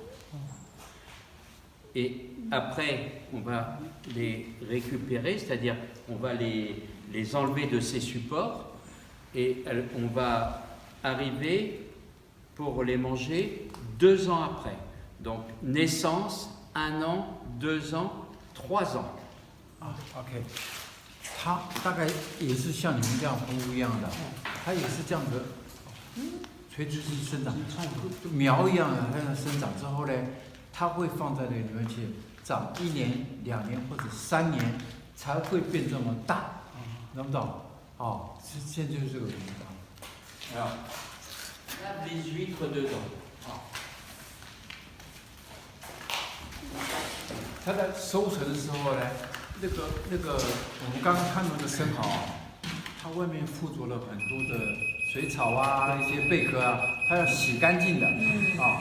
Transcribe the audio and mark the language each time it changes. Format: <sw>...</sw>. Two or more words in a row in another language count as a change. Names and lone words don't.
<fr>Et après, on va les récupérer, c'est-à-dire on va les enlever de ces supports et on va arriver pour les manger 2 ans après. Donc, naissance, 1 an, 2 ans, 3 ans.</fr> <zh>OK， 它大概也是像你们这样不一样的，它也是这样子，垂直式生长，苗一样的，它生长之后呢，它会放在那里面去长1年、2年或者3年才会变这么大，懂不懂？哦，现在就是这个原因。</zh> <fr>Alors, là, les huîtres dedans.</fr> <zh>它在收成的时候呢，那个我们刚刚看到的生蚝啊，它外面附着了很多的水草啊，一些贝壳啊，它要洗干净的啊。</zh>